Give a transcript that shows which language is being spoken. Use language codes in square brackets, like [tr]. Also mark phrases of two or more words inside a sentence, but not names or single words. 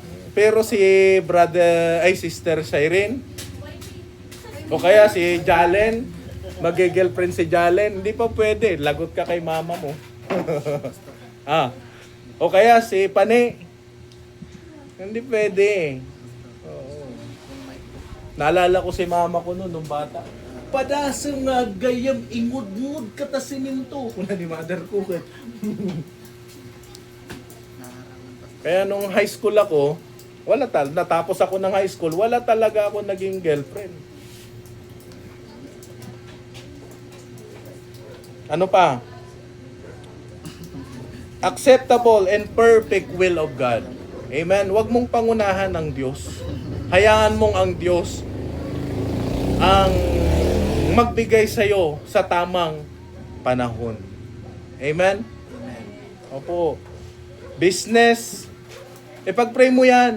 [tl] Pero si Sister Shireen, o kaya si Jalen, mag-girlfriend si Jalen, hindi pa pwede. Lagot ka kay mama mo. O kaya si Pane, hindi pwede. Oo. Naalala ko si mama ko noon, nung bata. [ilo] Padasang nga gayam, ingud-ngud ka ta siminto. Kuna ni mother ko. [tl] Kaya nung [en] high school [tl] ako, natapos ako ng [en] high school, [tl] wala talaga ako naging girlfriend. Ano pa? [en] Acceptable and perfect will of God. [tl] Amen. Huwag mong pangunahan ang Diyos. Hayaan mong ang Diyos ang magbigay sa iyo sa tamang panahon. Amen? Opo. Business, ipag-pray mo yan.